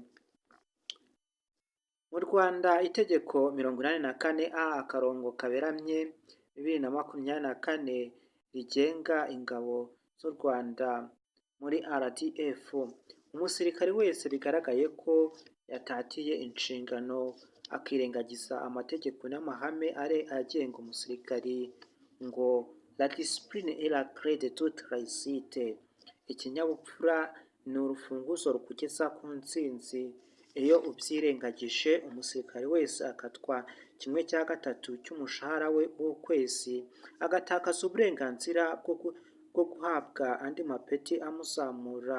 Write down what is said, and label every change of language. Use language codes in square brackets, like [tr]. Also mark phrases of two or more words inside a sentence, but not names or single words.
[rw] Mu Rwanda, itegeko 84A akarongo kaberamye 2024 rigenga ingabo z'u Rwanda muri RDF, umusirikare wese bigaragaye ko yatatiye inshingano akirengagiza amategeko n'amahame agenga umusirikari, ngo [fr] la discipline est la clé de toute réussite. [rw] Ikinyabupfura ni urufunguzo rukugeza ku ntsinzi. Iyo ubyirengagije, umusirikare wese akatwa 1/3 cy'umushahara we w'ukwezi, agatakaza uburenganzira bwo guhabwa andi mapeti amuzamura.